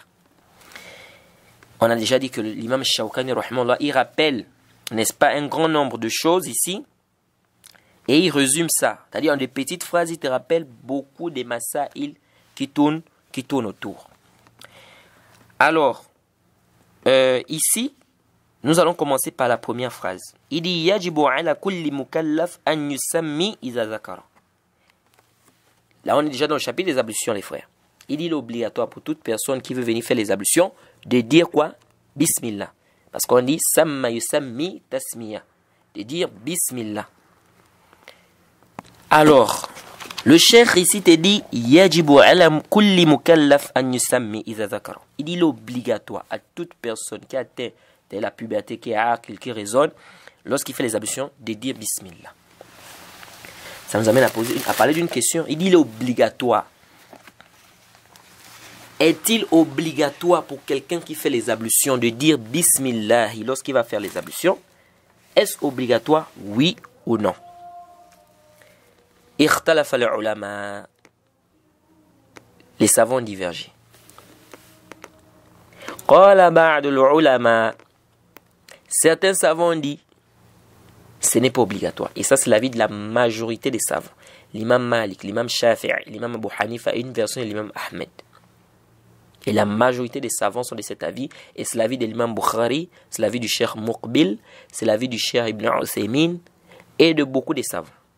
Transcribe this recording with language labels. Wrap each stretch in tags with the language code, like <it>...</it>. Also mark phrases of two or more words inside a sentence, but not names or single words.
<fr>On a déjà dit que l'imam Shawkani rahimahullah, il rappelle, n'est-ce pas, un grand nombre de choses ici, et il résume ça. C'est-à-dire en des petites phrases, il te rappelle beaucoup des masaïl qui tournent autour. Alors, ici, nous allons commencer par la première phrase. Il dit</fr> <ar>يجب على كل مكلف أن يسمي إذا ذكر.</ar> <fr>Là, on est déjà dans le chapitre des ablutions, les frères. Il est obligatoire pour toute personne qui veut venir faire les ablutions de dire quoi? Bismillah. Parce qu'on dit</fr> <ar>سمى يسمي تسمية.</ar> <fr>De dire Bismillah. Alors, le cheikh ici te dit</fr> <ar>يجب على كل مكلف أن يسمي إذا ذكر.</ar> <fr>Il est obligatoire à toute personne qui atteint de la puberté, qui a qui raisonne, lorsqu'il fait les ablutions, de dire Bismillah. Ça nous amène à parler d'une question. Il dit il est obligatoire. Est-il obligatoire pour quelqu'un qui fait les ablutions de dire Bismillah lorsqu'il va faire les ablutions? Est-ce obligatoire, oui ou non?</fr> <ar>اختلف العلماء.</ar> <fr>Les savants divergent.</fr> <ar>قال بعض العلماء.</ar> <fr>Certains savants disent ce n'est pas obligatoire. Et ça, c'est l'avis de la majorité des savants. L'imam Malik, l'imam Shafi'i, l'imam Abu Hanifa et une version de l'imam Ahmed. Et la majorité des savants sont de cet avis. Et c'est l'avis de l'imam Bukhari, c'est l'avis du cheikh Muqbil, c'est l'avis du cheikh Ibn Uthaymin et de beaucoup de savants.</fr>